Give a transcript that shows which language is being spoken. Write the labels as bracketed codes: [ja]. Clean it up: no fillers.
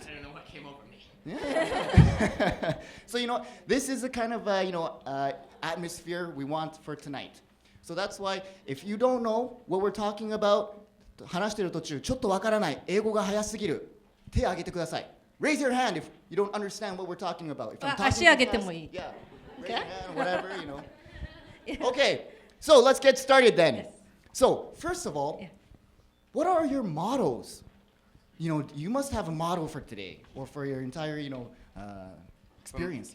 [en] I don't know what came over me. Yeah. So you know, this is the kind of atmosphere we want for tonight. So that's why if you don't know what we're talking about, [ja] 話してる途中ちょっとわからない、英語が早すぎる、手を挙げてください。 [en] Raise your hand if you don't understand what we're talking about. If I'm talking [ja] 足上げてもいい。 [en] Yeah. Raise your hand, whatever, you know. Okay, so let's get started then. So, first of all, what are your mottos? You know, you must have a motto for today or for your entire, experience.